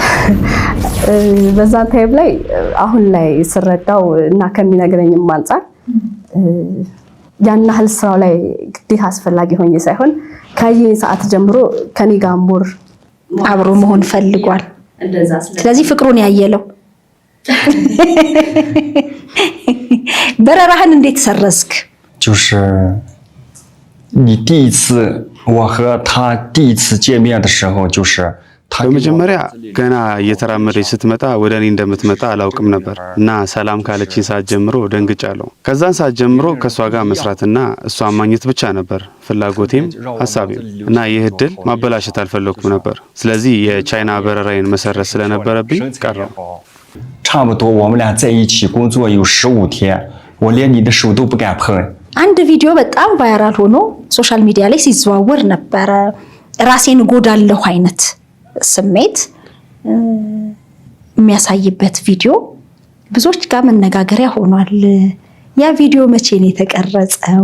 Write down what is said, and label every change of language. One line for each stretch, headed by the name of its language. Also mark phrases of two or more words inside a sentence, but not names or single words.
Amharic: በዛ ታይም ላይ አሁን ላይ ስረዳው እና ከሚነግረኝም አንፃር ያን ያህል ስራው ላይ ግዴታ አስፈላጊ ሆኜ ሳይሆን ከዚህ ሰዓት ጀምሮ ከኔ ጋር ሞር አብሮ መሆን ፈልጓል። ስለዚህ ፍቅሩን ያየለው በረራህን እንዴት ሰረዝክ?
Chinese: 就是你第一次我和他第一次见面的时候，就是他
Amharic: በመጀመሪያ ገና እየተራመደች ስትመጣ ወደ እኔ እንደምትመጣ አላውቅም ነበር እና ሰላም ካለችኝ ሰዓት ጀምሮ ደንግጫለሁ። ከዛን ሰዓት ጀምሮ ከሷ ጋር መስራትና እሷን ማግኘት ብቻ ነበር ፍላጎቴም ሐሳቤም እና ይህ እድል ማበላሸት አልፈለኩም ነበር። ስለዚህ የቻይና በረራዬን መሰረዝ ስለነበረብኝ ቀረው።
Chinese: 差不多我们俩在一起工作有15天，我连你的手都不敢碰。
Amharic: አንድ ቪዲዮ በጣም ቫይራል ሆኖ ሶሻል ሚዲያ ላይ ሲዘዋወር ነበረ። ራሴን ጎዳለሁ አይነት ስሜት የሚያሳይበት ቪዲዮ ብዙዎች ጋር መነጋገሪያ ሆኗል። ያ ቪዲዮ መቼ ነው የተቀረጸው?